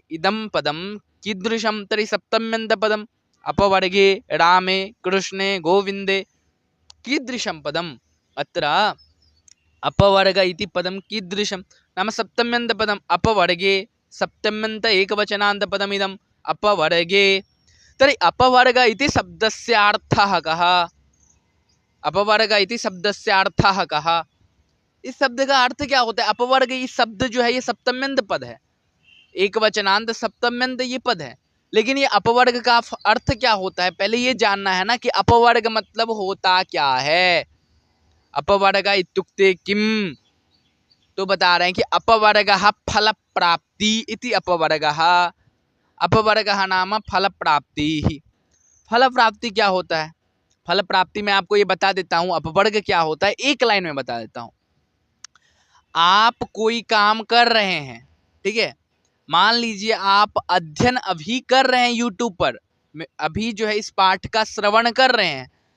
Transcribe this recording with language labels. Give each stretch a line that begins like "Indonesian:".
Sanskrit: इदम पदम कीदृशं? तर्हि सप्तम्यंत पदम। अपवर्गे रामे कृष्णे गोविंदे कीदृशं पदम? अत्र अपवर्ग इति पदम कीदृशं नाम सप्तम्यंत पदम। अपवर्गे सप्तम्यंत एकवचनांत पदमिदम अपवर्गे। तर्हि अपवर्ग इति शब्दस्य अर्थः कः? अपवर्ग इति शब्दस्य अर्थः कः?
Hindi: इस शब्द का अर्थ क्या होता है? अपवर्ग इस शब्द जो है ये सप्तम्यंत पद है, एक वचनांत सप्तम्यंत ये पद है, लेकिन ये अपवर्ग का अर्थ क्या होता है पहले ये जानना है ना कि अपवर्ग मतलब होता क्या है।
Sanskrit: अपवर्ग इत्युक्ते किम?
Hindi: तो बता रहे हैं कि
Sanskrit: अपवर्गः फल प्राप्ति इति अपवर्गः। अपवर्गः नाम फल प्राप्ति।
Hindi: फल प्राप्ति क्या होता है? फल प्राप्ति में आपको ये बता देता हूं अपवर्ग क्या होता है, एक लाइन में बता देता हूं। आप कोई काम कर रहे हैं, ठीक है, मान लीजिए आप अध्ययन अभी कर रहे हैं यूट्यूब पर, अभी जो है इस पाठ का श्रवण कर रहे हैं।